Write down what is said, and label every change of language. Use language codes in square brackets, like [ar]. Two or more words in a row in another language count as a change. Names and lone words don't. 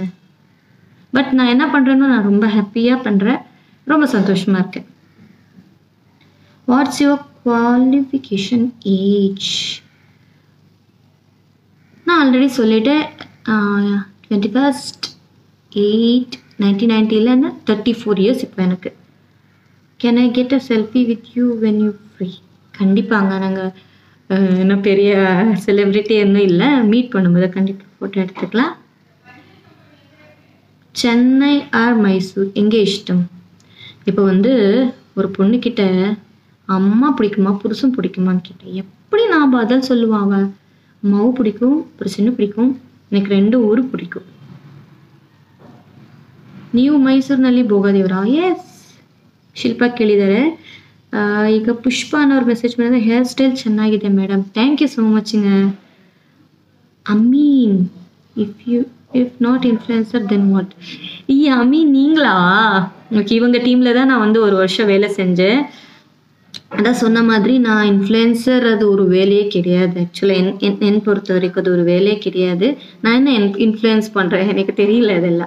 [ta] பட் நான் என்ன பண்ணுறேன்னு நான் ரொம்ப ஹாப்பியாக பண்ணுறேன், ரொம்ப சந்தோஷமாக இருக்கேன். [en] What's your qualification age? [ta] நான் ஆல்ரெடி சொல்லிட்டேன். 21/8/1990 34 இயர்ஸ் இப்போ எனக்கு. [en] Can I get a selfie with you when you free? [ta] கண்டிப்பாங்க. நாங்கள் இன்னும் பெரிய செலிப்ரிட்டி இன்னும் இல்லை, மீட் பண்ணும்போது கண்டிப்பாக ஃபோட்டோ எடுத்துக்கலாம். சென்னை ஆர் மைசூர் எங்கே இஷ்டம்? இப்போ வந்து ஒரு பொண்ணுக்கிட்ட அம்மா பிடிக்குமா புருஷன் பிடிக்குமான்னு கேட்டேன். எப்படி நான் பதில் சொல்லுவான்? அவள் அம்மாவும் பிடிக்கும் புருஷனும் பிடிக்கும், எனக்கு 2 ஊர் பிடிக்கும். [kn] ನೀವು ಮೈಸೂರಿನಲ್ಲಿ ಹೋಗೋದಿವ್ರಾ? ಎಸ್, ಶಿಲ್ಪಾ ಕೇಳಿದ್ದಾರೆ. ಈಗ ಪುಷ್ಪ ಅನ್ನೋರು ಮೆಸೇಜ್ ಮಾಡಿದ್ರೆ [en] hair style [kn] ಚೆನ್ನಾಗಿದೆ ಮೇಡಮ್. [en] Thank you so muchங்க. Ameen, if not influencer then what? [ta] அமீன் நீங்களா? ஓகே, இவங்க டீமில் தான் நான் வந்து ஒரு வருஷம் வேலை செஞ்சேன். அதான் சொன்ன மாதிரி நான் இன்ஃப்ளூயன்சர் அது ஒரு வேலையே கிடையாது. ஆக்சுவலாக என் பொறுத்த வரைக்கும் அது ஒரு வேலையே கிடையாது. நான் என்ன இன்ஃப்ளூயன்ஸ் பண்ணுறேன் எனக்கு தெரியல அதெல்லாம்.